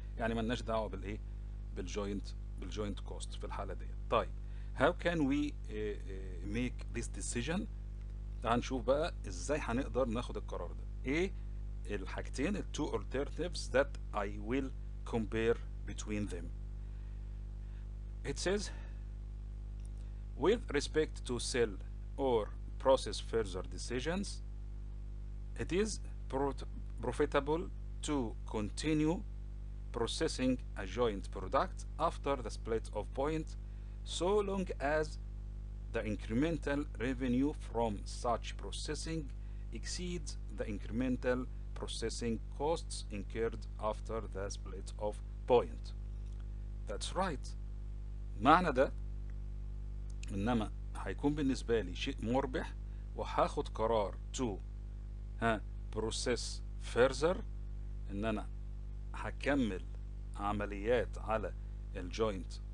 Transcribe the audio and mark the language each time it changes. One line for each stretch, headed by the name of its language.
Arabic: يعني ملناش دعوة بالjoint cost في الحالة دي. طيب
English: how can we make this decision؟
Arabic: تعال نشوف بقى ازاي هنقدر ناخد القرار ده. ايه الحاجتين
English: two alternatives that I will compare between them. It says with respect to sell or process further decisions, it is profitable to continue processing a joint product after the split of point so long as the incremental revenue from such processing exceeds the incremental processing costs incurred after the split of point. That's right.
Arabic: معنى ده انما هيكون بالنسبة لي شيء مربح وهاخد قرار
English: to process further،
Arabic: ان انا هكمل عمليات على الجوينت